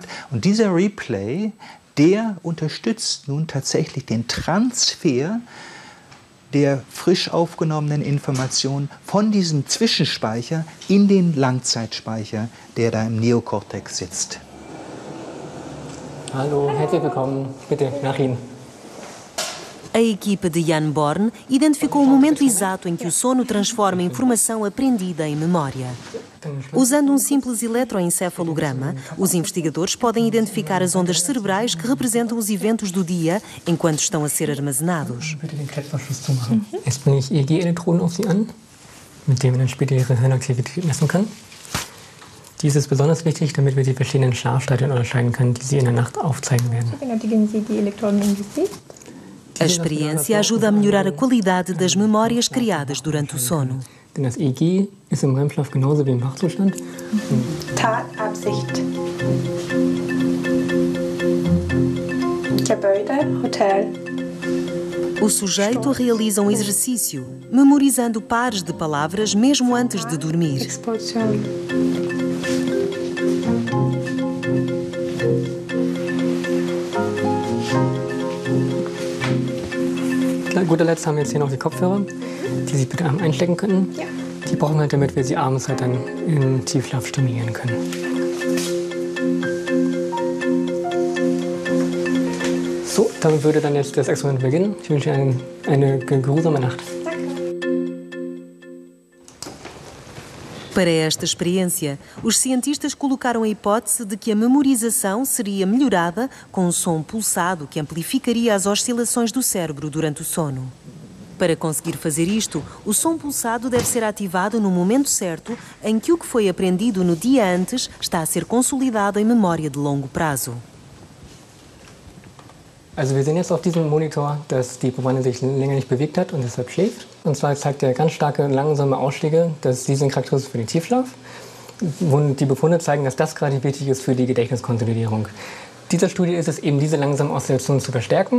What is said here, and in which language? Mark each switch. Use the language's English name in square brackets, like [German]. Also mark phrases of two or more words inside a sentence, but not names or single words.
[German] Und dieser Replay, der unterstützt nun tatsächlich den Transfer der frisch aufgenommenen Information von diesem Zwischenspeicher in den Langzeitspeicher, der da im Neokortex sitzt. Hallo, herzlich willkommen. Bitte, nach Ihnen. [Portuguese] A equipa de Jan Born identificou o momento exato em que o sono transforma informação aprendida em memória. Usando um simples eletroencefalograma, os investigadores podem identificar as ondas cerebrais que representam os eventos do dia enquanto estão a ser armazenados. [German] Jetzt bringe ich EEG-Elektroden auf Sie an, mit denen man dann später Ihre Hirnaktivität messen kann. Dies ist besonders wichtig, damit wir die verschiedenen Schlafstadien unterscheiden können, die Sie in der Nacht aufzeigen werden. Benötigen Sie die Elektroden im Gesicht? [Portuguese] A experiência ajuda a melhorar a qualidade das memórias criadas durante o sono. [German] Denn das EEG ist im REM-Schlaf genauso wie im Wachzustand. Tatabsicht. Gebäude, Hotel. [Portuguese] O sujeito realiza um exercício, memorizando pares de palavras mesmo antes de dormir. [German] Expulsion. Guter Letzt haben wir jetzt hier noch die Kopfhörer, die Sie bitte einstecken könnten. Ja. Die brauchen wir halt, damit wir sie abends halt dann im Tiefschlaf stimulieren können. So, damit würde dann jetzt das Experiment beginnen. Ich wünsche Ihnen eine geruhsame Nacht. [Portuguese] Para esta experiência, os cientistas colocaram a hipótese de que a memorização seria melhorada com um som pulsado que amplificaria as oscilações do cérebro durante o sono. Para conseguir fazer isto, o som pulsado deve ser ativado no momento certo em que o que foi aprendido no dia antes está a ser consolidado em memória de longo prazo. [German] Also wir sehen jetzt auf diesem Monitor, dass die Probandin sich länger nicht bewegt hat und deshalb schläft. Und zwar zeigt er ganz starke, langsame Ausschläge. Die sind charakteristisch für den Tiefschlaf. Und die Befunde zeigen, dass das gerade wichtig ist für die Gedächtniskonsolidierung. Dieser Studie ist es eben, diese langsamen Oszillationen zu verstärken.